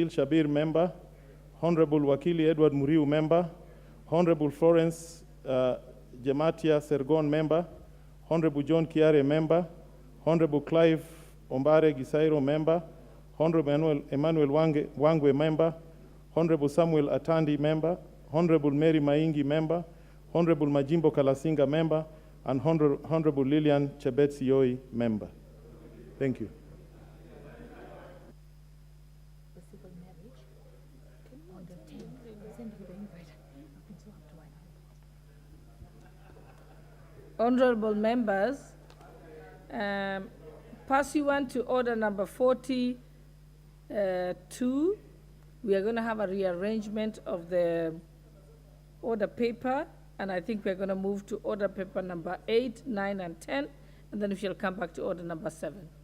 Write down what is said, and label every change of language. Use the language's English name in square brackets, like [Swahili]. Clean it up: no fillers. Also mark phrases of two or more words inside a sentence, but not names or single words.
[English] Shabir, Member; Honorable Wakili Edward Muriu, Member; Honorable Florence Jematia Sergon, Member; Honorable John Kiare, Member; Honorable Clive Ombare Gisairo, Member; Honorable Emmanuel Wangwe, Member; Honorable Samuel Atandi, Member; Honorable Mary Maingi, Member; Honorable Majimbo Kalasinga, Member; and Honorable Lilian Chebet-Sioi, Member. Thank you. Honorable members, pursuant to order number 42, we are going to have a rearrangement of the order paper, and I think we're going to move to order paper number 8, 9, and 10, and then we shall come back to order number 7.